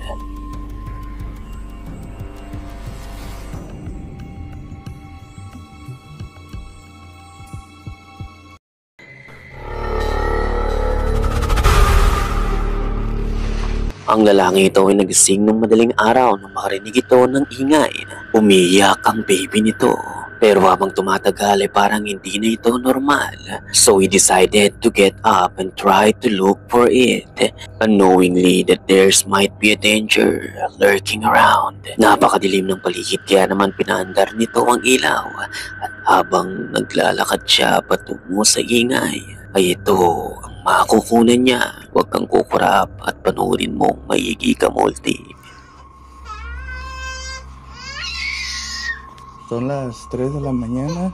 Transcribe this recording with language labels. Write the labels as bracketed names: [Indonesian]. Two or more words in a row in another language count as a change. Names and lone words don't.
[Filipino] Ang lalaki ito ay nagising ng madaling araw nang makarinig ito ng ingay. Umiyak ang baby nito. Pero habang tumatagal ay parang hindi na ito normal. [English] So he decided to get up and try to look for it, unknowingly that there's might be a danger lurking around. [Filipino] Napakadilim ng paligid kaya naman pinaandar nito ang ilaw. At habang naglalakad siya patungo sa ingay, ay ito ang makukunan niya. Huwag kang kukurap at panoorin mong maigi ka multi. [Spanish] Son las 3 de la mañana.